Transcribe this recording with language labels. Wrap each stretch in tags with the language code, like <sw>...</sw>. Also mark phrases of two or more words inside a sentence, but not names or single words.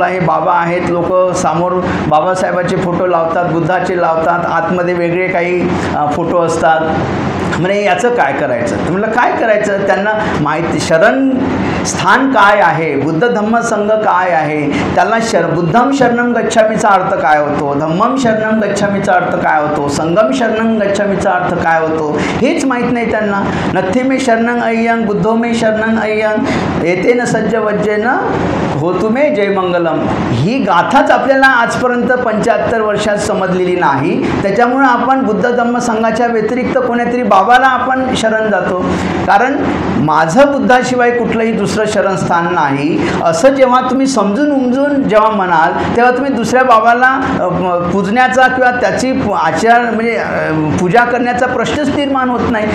<mr>हे बाबा आहेत, लोक समोर बाबासाहेबाचे फोटो लावतात, बुद्धाचे लावतात, आतमध्ये वेगळे काही फोटो असतात. म्हणजे याचं काय करायचं. तर म्हटलं काय करायचं, त्यांना माहिती शरण स्थान काय आहे, बुद्ध धम्म संघ काय आहे, त्याला</mr> <pi>बुद्धम शरणम गच्छामीचा</pi> <mr>अर्थ काय होतो,</mr> <pi>धम्मम शरणम गच्छामीचा</pi> <mr>अर्थ काय होतो,</mr> <pi>संगम शरणम गच्छामीचा</pi> <mr>अर्थ काय होतो हेच माहीत नाही त्यांना.</mr> <pi>नथी मे शरणं अय्यंग बुद्धो मे शरणं अय्यंग एतेन सज्ज वज्जेन होतु मे जय मंगलम.</pi> <mr>ही गाथाच आपल्याला आजपर्यंत 75 वर्षात समजलेली नाही. त्याच्यामुळे आपण बुद्ध धम्म संघाच्या व्यतिरिक्त कोणीतरी बाबाला आपण शरण जातो. कारण माझं बुद्धाशिवाय कुठलंही दुसरं शरणस्थान नाही असं जेव्हा तुम्ही समजून उमजून जेव्हा म्हणाल तेव्हा तुम्ही दुसऱ्या बाबाला पूजण्याचा किंवा त्याची आचार म्हणजे पूजा करण्याचा प्रश्नच निर्माण होत नाही.</mr>